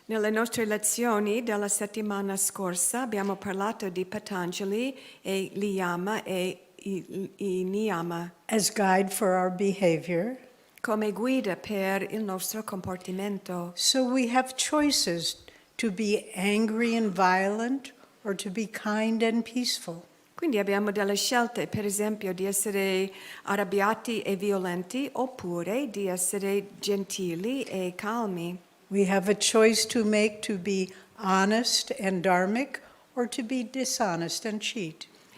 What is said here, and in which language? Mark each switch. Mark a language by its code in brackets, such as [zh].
[it] Nelle nostre lezioni della settimana scorsa abbiamo parlato di Patanjali e l'yama e i niyama [en] As guide for our behavior. [it] come guida per il nostro comportamento. [en] So we have choices to be angry and violent or to be kind and peaceful. [it] Quindi abbiamo delle scelte, per esempio, di essere arrabbiati e violenti oppure di essere gentili e calmi. [en] We have a choice to make to be honest and dharmic or to be dishonest and cheat.